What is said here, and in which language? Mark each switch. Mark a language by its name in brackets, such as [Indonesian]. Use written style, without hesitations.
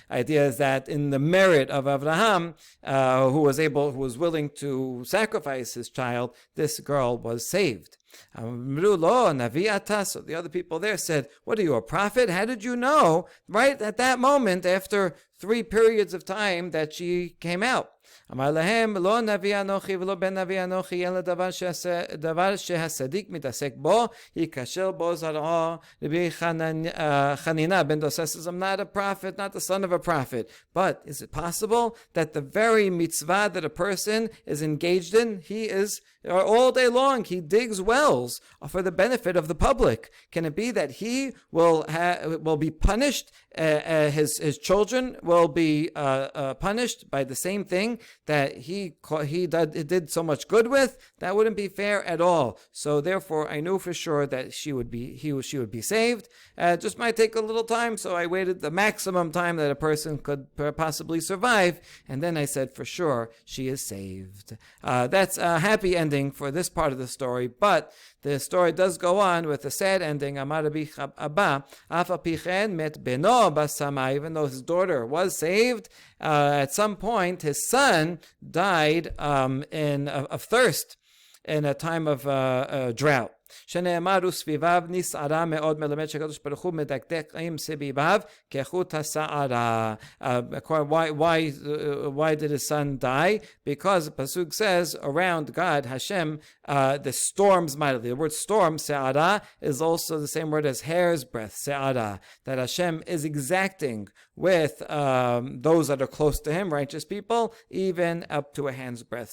[English] Idea is that in the merit of Abraham, who was willing to sacrifice his child, this girl was saved. So the other people there said, what are you, a prophet? How did you know right at that moment, after 3 periods of time, that she came out? [Hebrew] אמר להם, לא נביא אנוכי ולא בן נביא אנוכי, אלא דבר שהצדיק מתעסק בו, ייכשל בו זרעו. [English] רבי חנינה ben Dosa says, I'm not a prophet, not the son of a prophet. But is it possible that the very mitzvah that a person is engaged in, he is all day long, he digs wells for the benefit of the public? Can it be that he will be punished? His children will be punished by the same thing that he did so much good with? That wouldn't be fair at all. So therefore, I knew for sure that she would be saved. It just might take a little time, so I waited the maximum time that a person could possibly survive, and then I said for sure she is saved. That's a happy ending for this part of the story, but the story does go on with a sad ending. [Hebrew] Amar Rabbi Abba, Afa pichen met beno basama. [English] Even though his daughter was saved, at some point his son died of thirst in a time of drought. [Hebrew] שנאמר וסביביו נסערה מאוד מלמד שהקדוש ברוך הוא מדקדק עם סביביו כחוט השערה. [English] Why did his son die? Because the pasuk says around God, Hashem, the storms mightily. The word storm, se'ara, is also the same word as hair's breadth, se'ara, that Hashem is exacting with those that are close to him, righteous people, even up to a hand's breadth.